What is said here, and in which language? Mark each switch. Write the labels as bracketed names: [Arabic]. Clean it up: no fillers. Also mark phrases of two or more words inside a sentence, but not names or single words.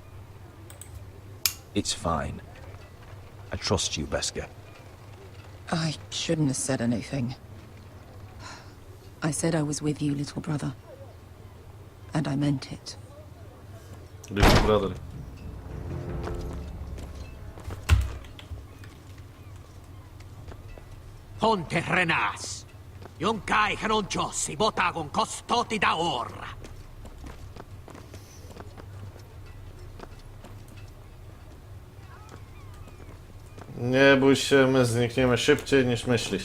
[English] It's fine. I trust you, Beskar. I shouldn't have said anything. I said I was with you, little brother. And I meant it. Little brother. Ponte renas. Yon kai canonchos y botagon costoti da ora. [Polish] Nie bój się, my znikniemy szybciej niż myślisz.